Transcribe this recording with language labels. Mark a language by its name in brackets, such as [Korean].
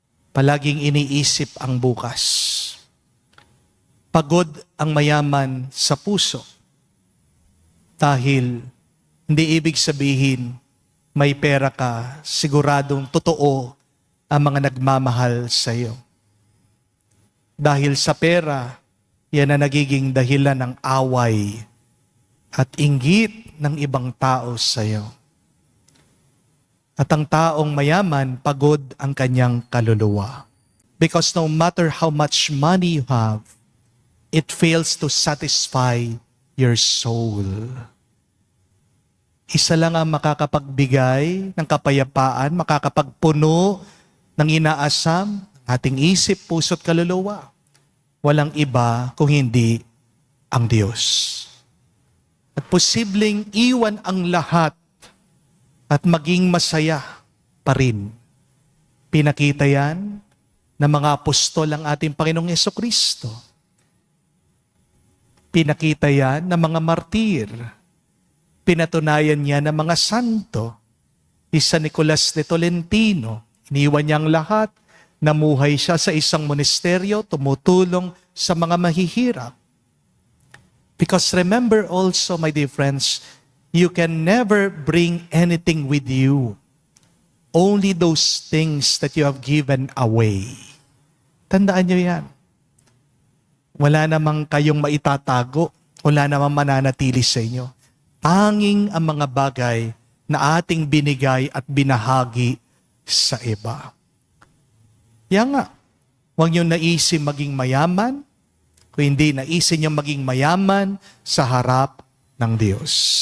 [Filipino] Palaging iniisip ang bukas. Pagod ang mayaman sa puso dahil hindi ibig sabihin may pera ka, siguradong totoo ang mga nagmamahal sa iyo. Dahil sa pera, yan ang nagiging dahilan ng away at inggit ng ibang tao sa iyo. At ang taong mayaman, pagod ang kanyang kaluluwa. [English] Because no matter how much money you have, it fails to satisfy your soul. [Filipino] Isa lang ang makakapagbigay ng kapayapaan, makakapagpuno ng inaasam, ating isip, puso't kaluluwa. Walang iba kung hindi ang Diyos. At posibleng iwan ang lahat at maging masaya pa rin. Pinakita yan ng mga apostol ang ating Panginoong Jesucristo. Pinakita yan ng mga martir. Pinatunayan niya ng mga santo. San Nicolas de Tolentino, iniwan niyang lahat, namuhay siya sa isang monasteryo, tumutulong sa mga mahihirap. [English] Because remember also, my dear friends, you can never bring anything with you. Only those things that you have given away. [Filipino] Tandaan niyo yan. Wala namang kayong maitatago, wala namang mananatili sa inyo. Tanging ang mga bagay na ating binigay at binahagi sa iba. Kaya nga, huwag niyong naisin maging mayaman, kung hindi naisin niyong maging mayaman sa harap ng Diyos.